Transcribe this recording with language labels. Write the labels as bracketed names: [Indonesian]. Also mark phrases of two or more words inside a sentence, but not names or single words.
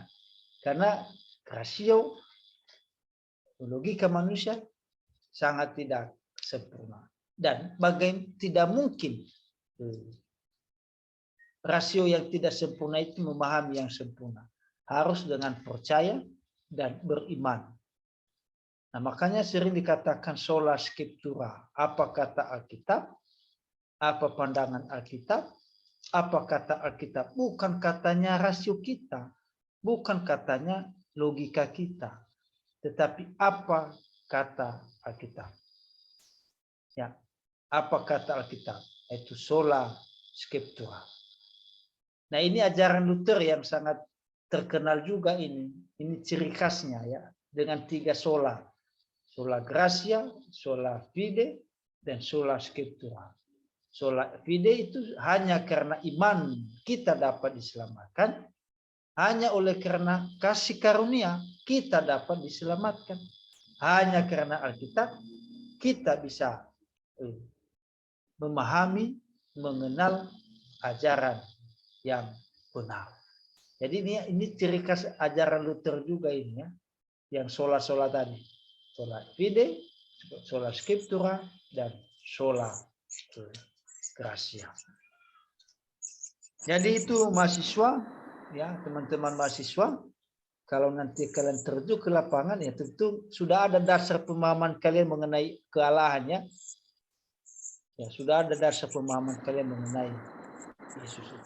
[Indonesian] Karena rasio logika manusia sangat tidak sempurna. Dan tidak mungkin rasio yang tidak sempurna itu memahami yang sempurna. harus dengan percaya dan beriman. Nah, makanya sering dikatakan [Latin] sola scriptura. [Indonesian] Apa kata Alkitab? Apa pandangan Alkitab? Apa kata Alkitab? Bukan katanya rasio kita, bukan katanya logika kita, tetapi apa kata Alkitab. Ya, apa kata Alkitab? Itu [Latin] sola scriptura. [Indonesian] Nah, ini ajaran Luther yang sangat terkenal juga ini. Ini ciri khasnya ya, dengan 3 sola. [Latin] Sola gratia, sola fide, dan sola scriptura. Sola fide [Indonesian] itu hanya karena iman kita dapat diselamatkan, hanya oleh karena kasih karunia kita dapat diselamatkan, hanya karena Alkitab kita bisa memahami, mengenal ajaran yang benar. Jadi ini ciri khas ajaran Luther juga ini ya, yang sola-sola tadi, [Latin] sola fide, sola scriptura, [Indonesian] dan [Latin] sola gratia. [Indonesian] Jadi itu mahasiswa, ya teman-teman mahasiswa, kalau nanti kalian terjun ke lapangan ya tentu sudah ada dasar pemahaman kalian mengenai kealahannya. Ya sudah ada dasar pemahaman kalian mengenai Yesus itu.